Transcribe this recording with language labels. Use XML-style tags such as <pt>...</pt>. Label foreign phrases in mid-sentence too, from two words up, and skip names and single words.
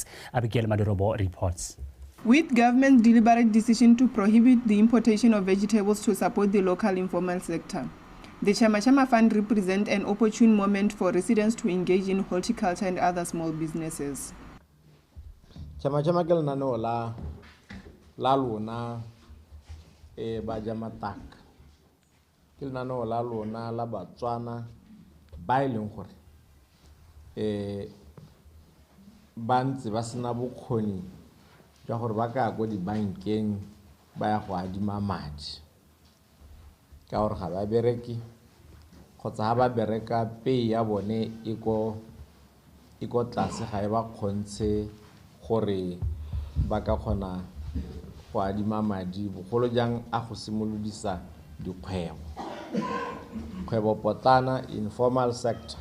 <en>Abigail Madurobo reports. With government's deliberate decision to prohibit the importation of vegetables to support the local informal sector, the Chema Chema Fund represents an opportune moment for residents to engage in horticulture and other small businesses.</en> <tn>Chema Chema ke lenaneo la lona ba Jamataka. Ke lenaneo la lona la Batswana ba e leng gore ba ntse ba sena bokgoni jwa gore ba ka go di bankeng ba ya go adima madi ka gore ga ba bereki kgotsa ha ba bereka pay ya bone e ko tlase ga e ba kgontshe gore ba ka kgona go adima madi bogolo jang a go simolodisa dikgwebo potlana</tn> <en>informal sector.</en>